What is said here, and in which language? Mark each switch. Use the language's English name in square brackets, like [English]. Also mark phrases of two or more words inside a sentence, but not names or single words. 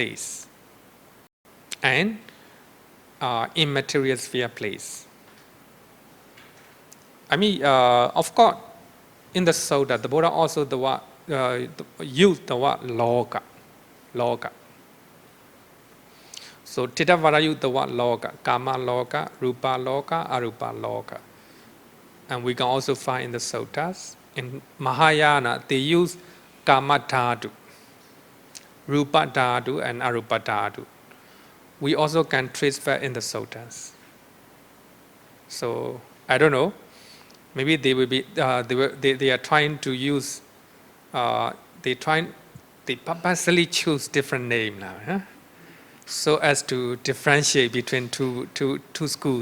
[English] And immaterial sphere place. I mean, of course, in the Sutta, the Buddha also used the word loka. So Theravada used the word loka, [Pali] kama loka, rupa loka, arupa loka. [English] And we can also find in the suttas. In Mahayana, they use [Sanskrit] kama dhatu, rupa dhatu, [English] and [Sanskrit] arupa dhatu. [English] We also can trace that in the suttas. So I don't know. Maybe they will be. They are trying to use. They purposely choose different name now, huh? So as to differentiate between two schools.